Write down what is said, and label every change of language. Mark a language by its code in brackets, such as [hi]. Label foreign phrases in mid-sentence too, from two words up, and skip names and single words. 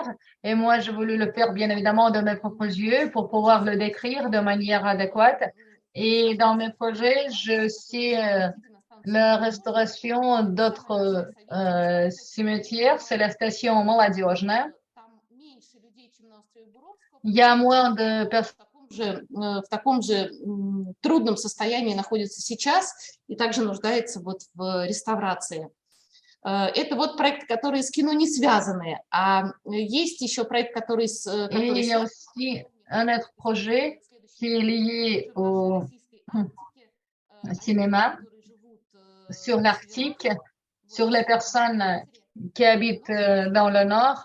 [fr] Et moi, j'ai voulu le faire bien évidemment de mes propres yeux pour pouvoir le décrire de manière adéquate. Et dans mes projets, je aussi la restauration d'autres cimetières. C'est la station Молодежная. Il y a moins de personnes [ru] в таком же трудном состоянии находится сейчас и также нуждается вот в реставрации. Это вот проекты, которые с кино не связаны, а есть еще проект, который с... [fr] il y a aussi un autre projet qui est lié au cinéma sur l'Arctique, sur les personnes qui habitent dans le nord.